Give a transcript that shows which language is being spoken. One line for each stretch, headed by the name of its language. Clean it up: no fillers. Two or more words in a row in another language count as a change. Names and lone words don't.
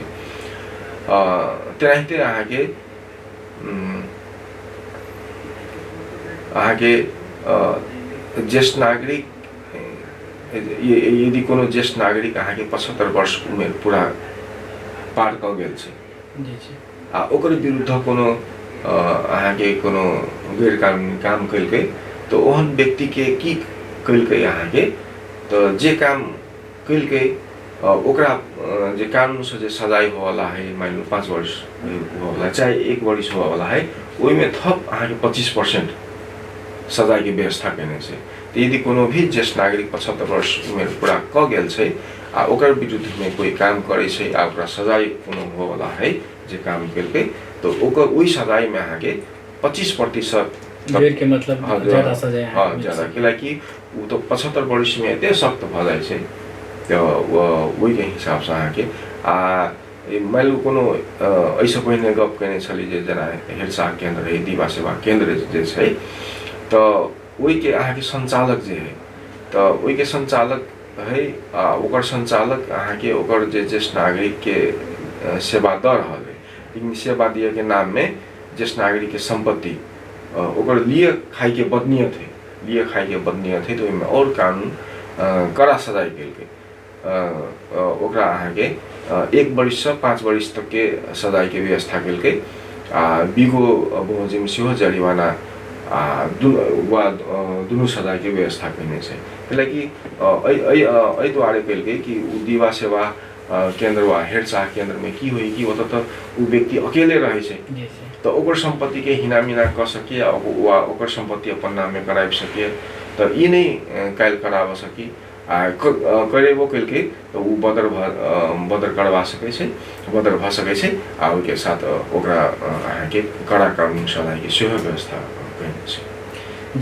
Maithili: तेनाहिते अहाँके ज्येष्ठ नागरिक यदि कोनो ज्येष्ठ नागरिक अहाँके 75 वर्ष उमेर पूरा पार क गेल छै आ ओकर विरुद्ध कोनो अहाँके कोनो गैर कानूनी काम कैलकै तो ओहन व्यक्ति के की कैलकै अहाँके तो जे काम कैलकै ओकरा जे कानून से जे सजाय होवाला है, मान लो 5 वर्ष होवाला चाहे 1 वर्ष होवाला है, ओहिमे थप अहाँके 25% सजाय के व्यवस्था कैने छै। तो यदि कोनो भी ज्येष्ठ नागरिक 75 वर्ष उमेर पूरा क गेल छै आ ओकर विरुद्ध में कोई काम करे छै आ ओकरा सजाय कोनो होवाला है जे काम कैलकै तो ओकर ओहि सजाय में अहाँके 25% जेल के मतलब ज्यादा सजाय है। हाँ ज्यादा, कियाकि ऊ तो 75 वर्ष में एते सख्त भ जाय छै तो वही के हिसाब से अहाँके मान लो कोनो ऐसे पहिने गप कैने छली जे जना हेरचाह केन्द्र है, दिवा सेवा केन्द्र जे छै तो वही के अहाँके संचालक जे है तो वही के संचालक है ओकर संचालक अहाँके ओकर जे ज्येष्ठ नागरिक के सेवा द रहल है, लेकिन सेवा दिए के नाम में ज्येष्ठ नागरिक के संपत्ति ओकर लिए खाई के बदनीयत है तो ओहिमे और कानून कड़ा सजाय कैलकै। ओकरा अहाँके 1 वर्ष से 5 वर्ष तक के सजाय के व्यवस्था कैलकै बिगो बमोजिम सेहो जरिवाना दुनू सजाय के व्यवस्था कैने छै। कियाकि एहि दुआरे कैलकै कि दिवा सेवा केन्द्र वा हेरचाह केन्द्र में की होई कि ओतऽ तो ऊ व्यक्ति अकेले रहे छै तो ओकर संपत्ति के हिनामिना क सके वा ओकर संपत्ति अपन नाम में कराब सके तो ई नहीं कायल कराब सकी करेबो कैलकै तो ऊ बदर करवा सकै छै, बदर भ सकै छै आ ओके साथ ओकरा अहाँके कड़ा कानून सजाय के सेहो व्यवस्था कैने छै।